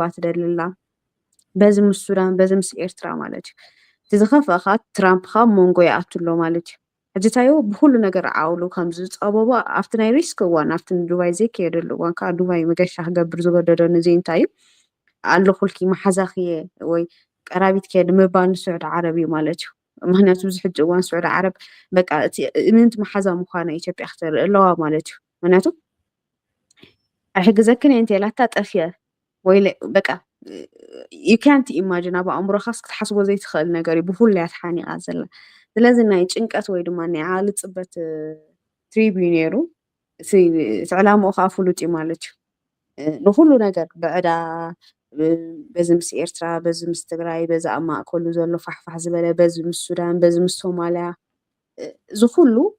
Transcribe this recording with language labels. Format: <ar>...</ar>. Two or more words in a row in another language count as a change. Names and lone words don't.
<ti>ትደልላ በዚ ምስ ሱዳን በዚ ምስ ኤርትራ ማለት እዩ እቲ ዝኸፍአ ከዓ ትራምፕ ከዓ ሞንጎ ይኣትሎ ማለት እዩ ሕጂ ታዮ ብኩሉ ነገር ዓውሉ ከም ዝፀበቦ ኣብቲ ናይ ሪስክ እዋን ኣብቲ ዱባይ ዘይከየደሉ እዋን ከዓ ዱባይ መገሻ ክገብር ዝገደዶ ንዚ እንታይ እዩ ኣለኹልኪ መሓዛኽየ ወይ ቀራቢት ከየድ ምባል ንስዑድ ዓረብ እዩ ማለት እዩ ምክንያቱ ብዙ ሕጂ እዋን ስዑድ ዓረብ በቃ እቲ ምንት መሓዛ ምዃነ ኢትዮጵያ ክትርኢ ኣለዋ ማለት እዩ ምክንያቱ ኣይሕግዘክን እየ እንተኢላታ ጠፍየ ወይ በቃ</ti> <en>you can't imagine</en> <ti>ኣብ ኣእምሮኻስ ክትሓስቦ ዘይትኽእል ነገር እዩ ብኩሉ እያ ተሓኒቓ ዘላ ስለዚ ናይ ጭንቀት ወይ ድማ ናይ ዓሊ ፅበት ትሪብ እዩ ነይሩ እቲ ዕላምኡ ከዓ ፍሉጥ እዩ ማለት እዩ ንኩሉ ነገር ብዕዳ በዚ ምስ ኤርትራ በዚ ምስ ትግራይ በዚ ኣብ ማእከሉ ዘሎ ፋሕፋሕ ዝበለ በዚ ምስ ሱዳን በዚ ምስ ሶማልያ ዝኩሉ</ti>